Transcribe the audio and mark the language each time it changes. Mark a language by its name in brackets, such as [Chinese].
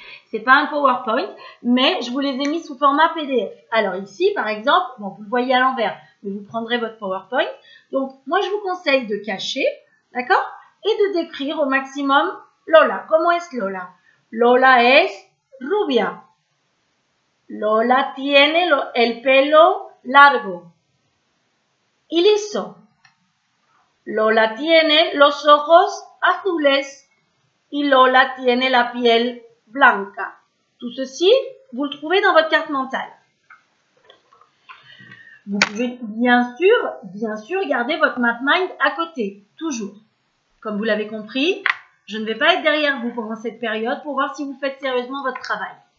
[French] C'est pas un PowerPoint, mais je vous les ai mis sous format PDF. Alors ici, par exemple, bon, vous le voyez à l'envers, mais vous prendrez votre PowerPoint. Donc, moi, je vous conseille de cacher, d'accord? Et de décrire au maximum Lola. [Spanish] ¿Cómo es Lola? Lola es rubia. Lola tiene el pelo largo y liso. Lola tiene los ojos azules y Lola tiene la piel blanca. [French] Tout ceci, vous le trouvez dans votre carte mentale. Vous pouvez bien sûr garder votre MapMind à côté, toujours. Comme vous l'avez compris, je ne vais pas être derrière vous pendant cette période pour voir si vous faites sérieusement votre travail.